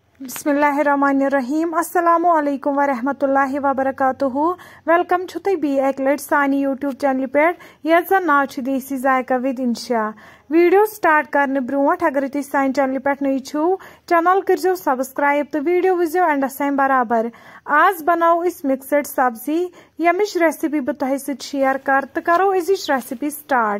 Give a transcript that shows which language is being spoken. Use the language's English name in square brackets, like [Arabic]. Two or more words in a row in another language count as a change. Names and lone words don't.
[Arabic] بسم الله الرحمن الرحيم السلام عليكم ورحمة الله وبركاته. [Kashmiri] वेलकम छु तुम बी एक लट सानी यूट्यूब चैनल पे यथ जन नाव छु देसी जायका विद इंशा। वीडियो स्टार्ट करने ब्रोट अगर तुम सान चैनल पे नई छो चैनल करो सब्सक्राइब तो वीडियो वुजो एंडस ताम बराबर। आज बनाओ इस मिक्सड सब्जी यमिश रेसिपी बह तुह शेयर कर तो करो अजिच रेसिपी स्टार्ट।